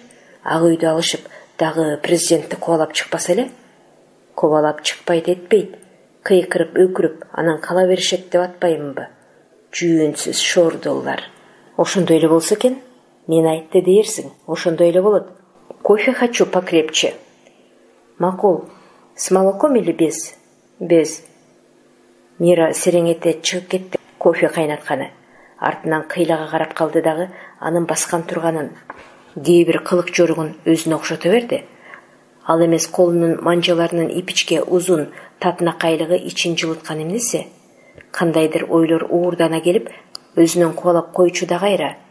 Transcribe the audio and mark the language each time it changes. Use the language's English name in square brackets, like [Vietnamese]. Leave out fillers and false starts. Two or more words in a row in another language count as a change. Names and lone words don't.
[Kyrgyz] Ак үйдү алышып, дагы президентти кубалап чыкпаса эле. Кубалап чыкпайт этпейт. Кыйкырып өкүрүп, анан кала беришет деп атпаймынбы? Жүйөнсүз шордоллар. Ошондой эле болсо экен? Мен айтты дейерсиң, ошондой эле болот. [Russian] Кофе хочу покрепче. Макул, с молоком или без? Без. [Kyrgyz] Мира сереңете чыгып кетти, кофе кайнатканы. Артынан кыйлага карап калды дагы, анын баскан турганын, кээ бир кылык жоругун өзүнө окшото берди. Ал эмес колунун манжаларынын ипичке узун татынакайлыгы ичин жылыткан эмнеси? Кандайдыр ойлор уурдана келип, өзүнөн кубалап койчу да кайра.